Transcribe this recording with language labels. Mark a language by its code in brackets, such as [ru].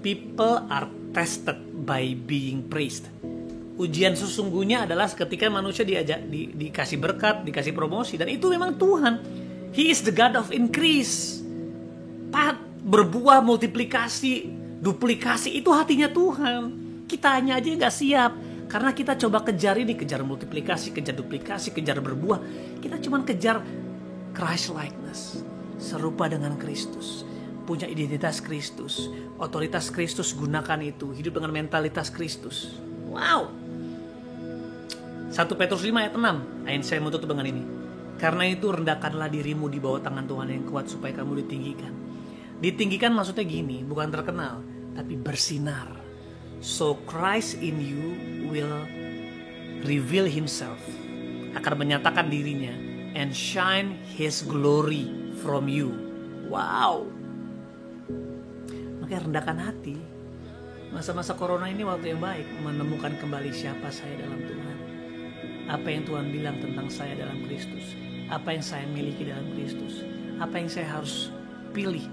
[en] People are tested by being praised. [id] Ujian sesungguhnya adalah ketika manusia dikasih berkat, dikasih promosi. Dan itu memang Tuhan. [en] He is the God of increase. [id] Berbuah, multiplikasi, duplikasi, itu hatinya Tuhan. Kita hanya aja nggak siap. Karena kita coba kejar ini, kejar multiplikasi, kejar duplikasi, kejar berbuah. Kita cuma kejar Christ likeness, serupa dengan Kristus, punya identitas Kristus, otoritas Kristus, gunakan itu, hidup dengan mentalitas Kristus. Wow. 1 Petrus 5 ayat 6, ayat saya menutup dengan ini. Karena itu rendahkanlah dirimu di bawah tangan Tuhan yang kuat supaya kamu ditinggikan. Ditinggikan maksudnya gini, bukan terkenal, tapi bersinar. [en] So Christ in you will reveal himself, [id] akan menyatakan dirinya, [en] and shine his glory from you. [id] Wow. Makanya rendahkan hati. Masa-masa corona ini waktu yang baik menemukan kembali siapa saya dalam Tuhan. Apa yang Tuhan bilang tentang saya dalam Kristus. Apa yang saya miliki dalam Kristus. Apa yang saya harus pilih.